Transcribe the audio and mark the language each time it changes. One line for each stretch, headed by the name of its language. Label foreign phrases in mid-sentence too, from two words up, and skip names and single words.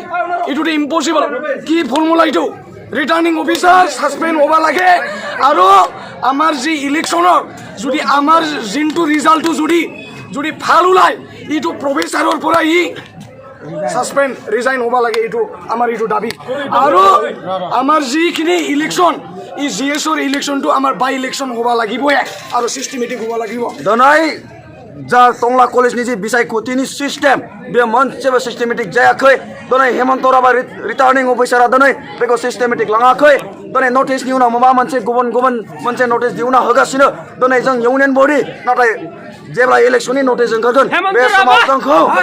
Assamese: এইটোতো ইম্পচিবল কি ফৰ্মুলা এইটো
English: returning officer suspend
Assamese: হ'ব লাগে আৰু আমাৰ যি ইলেকশ্যনৰ যদি আমাৰ যোনটো ৰিজাল্টটো যদি ভাল ওলায় এইটো প্ৰফেচাৰৰ পৰা
English: suspend resign
Assamese: হ'ব লাগে এইটো আমাৰ এইটো দাবী আৰু আমাৰ যিখিনি ইলেকশ্যন এই GSৰ ইলেকশ্যনটো আমাৰ
English: by election
Assamese: হ'ব লাগিবই আৰু সিস্টেমেটিক হ'ব লাগিব
Bodo: दोनों जा टंला कलेज नि विषय कुतिनि सिस्टम बे मोनसेबो सिस्टेमेटिक जायाखै दोनों हेमंत राभा रिटार्निंग अफिसारा दोनों बेखौ सिस्टेमेटिक लाङाखै दोनों नोटिस नि उनाव माबा मोनसे गुबुन मोनसे नोटिस दिउना होगासिनो दोनों जों
English: union body
Bodo: नाथाय जेब्ला इलेक्शननि नोटिस ओंखारगोन बे समाव जोंखौ